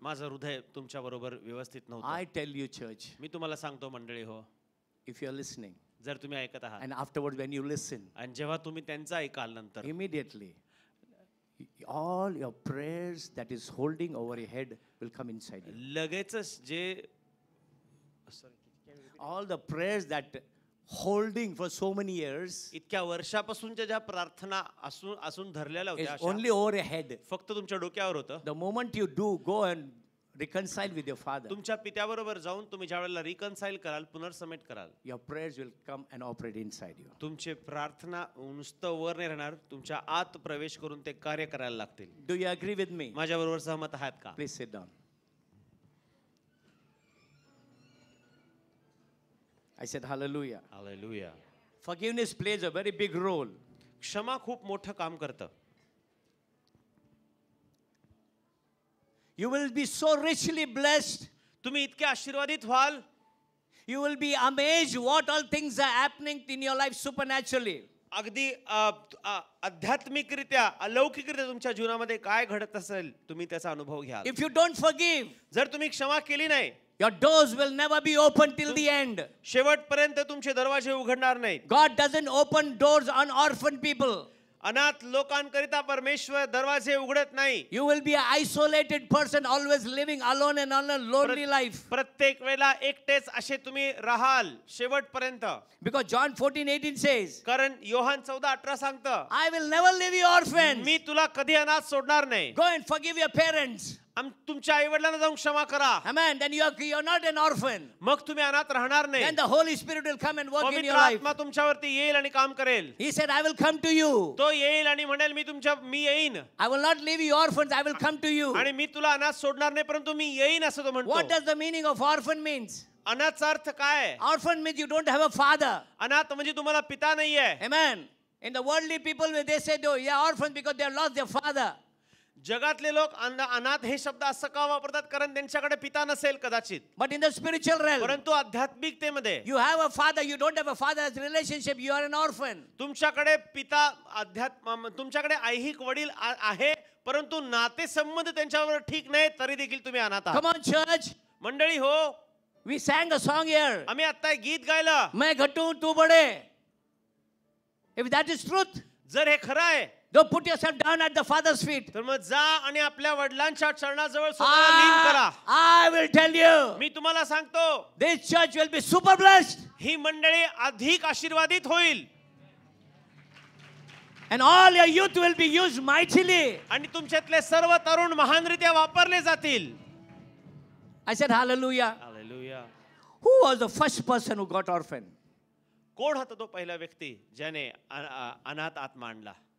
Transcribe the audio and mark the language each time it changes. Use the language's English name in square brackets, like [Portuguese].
[Marathi] माझं हृदय तुमच्या बरोबर व्यवस्थित [English] I [Marathi] नव्हतं. [English] tell you, church, [Marathi] मी तुम्हाला सांगतो मंडळी हो, [English] if you're listening, [Marathi] जर तुम्ही ऐकत आहात [English] and afterwards when you listen, [Marathi] आणि जेव्हा तुम्ही त्यांचं ऐकाल नंतर, [English] immediately, all your prayers that is holding over your head will come inside you. [Marathi] लगेचच जे [English] All the prayers that holding for so many years [Marathi] इतक्या वर्षापासूनच्या ज्या प्रार्थना असून धरलेल्या [English] is [Marathi] होत्या अशा, [English] only over your head. [Marathi] फक्त तुमच्या डोक्यावर होतं. [English] The moment you do, go and reconcile with your father, [Marathi] तुमच्या पित्याबरोबर जाऊन तुम्ही ज्या वेळेला रिकन्साइल कराल, पुनर्समेट कराल, [English] your prayers will come and operate inside you. [Marathi] तुमचे प्रार्थना नुसतं वर नाही राहणार, तुमच्या आत प्रवेश करून ते कार्य करायला लागतील. [English] Do you agree with me? [Marathi] माझ्याबरोबर सहमत आहात का? [English] Please sit down. I said hallelujah. [Marathi] Hallelujah. [English] Forgiveness plays a very big role. [Marathi] क्षमा खूप मोठं काम करतं. [English] You will be so richly blessed. [Marathi] तुम्ही इतके आशीर्वादित व्हाल, [English] You will be amazed what all things are happening in your life supernaturally. [Marathi] अगदी आध्यात्मिकरित्या, अलौकिकरित्या तुमच्या जीवनामध्ये काय घडत असेल तुम्ही त्याचा अनुभव घ्याल. [English] If you don't forgive, [Marathi] जर तुम्ही क्षमा केली नाही, [English] your doors will never be open till the end. [Marathi] शेवटपर्यंत तुमचे दरवाजे उघडणार नाहीत. [English] God doesn't open doors on orphan people. [Marathi] अनाथ लोकांकरिता परमेश्वर दरवाजे उघडत नाही. [English] You will be an isolated person, always living alone and on a lonely life. [Marathi] प्रत्येक वेळेला एकटेच असे तुम्ही राहाल शेवटपर्यंत. [English] Because John 14:18 says, [Marathi] कारण योहान 14:18 सांगतं, [English] I will never leave you orphans. [Marathi] मी तुला कधी अनाथ सोडणार नाही. [English] Go and forgive your parents. [Marathi] तुमच्या आई वडिलांना जाऊन क्षमा करा, [English] Amen. Then you're not an orphan. [Marathi] मग तुम्ही अनाथ राहणार नाही. [English] Then the Holy Spirit will come and work in [Marathi] पवित्र [English] your life. [Marathi] आत्मा तुमच्यावरती येईल आणि काम करेल. [English] He said, I will come to you. [Marathi] तो येईल आणि म्हणेल मी येईन [English] I will not leave you orphans. I will come to you. [Marathi] आणि मी तुला अनाथ सोडणार नाही, परंतु मी येईन असं तो [English] What [Marathi] म्हणतो. [English] does the meaning of orphan means? [Marathi] अनाथचा अर्थ काय? [English] Orphan means you don't have a father. [Marathi] अनाथ म्हणजे तुम्हाला पिता नाहीये. [English] Amen. In the worldly people, they say, oh, yeah, orphans because they have lost their father. [Marathi] जगातले लोक अनाथ हे शब्द असं का वापरतात? कारण त्यांच्याकडे पिता नसेल कदाचित. [English] But in the spiritual realm, [Marathi] परंतु आध्यात्मिकतेमध्ये [English] you have a father, you don't have a father's relationship, you are an orphan. [Marathi] तुमच्याकडे पिता तुमच्याकडे ऐहिक वडील आहे, परंतु नातेसंबंध त्यांच्यावर ठीक नाही, तरी देखील तुम्ही अनाथ आहात. [English] Come on, church. [Marathi] मंडळी हो, [English] We sang a song here. [Marathi] आम्ही आता एक गीत गायलं. [Hindi] मैं घटू तू बडे. [English] If that is truth, [Marathi] जर हे खरं आहे, [English] go put yourself down at the father's feet. [Marathi] तर मग जा आणि आपल्या वडिलांच्या चरणाजवळ स्वतःला लीन करा. [English] I will tell you, [Marathi] मी तुम्हाला सांगतो, [English] this church will be super blessed. [Marathi] ही मंडळी अधिक आशीर्वादित होईल. [English] And all your youth will be used mightily. [Marathi] आणि तुमच्यातले सर्व तरुण महानरित्या वापरले जातील. [English] I said hallelujah. [Marathi] Hallelujah. [English] Who was the first person who got orphan? [Marathi] कोण होता तो पहिला व्यक्ती ज्याने अनाथ आत्मा आणला?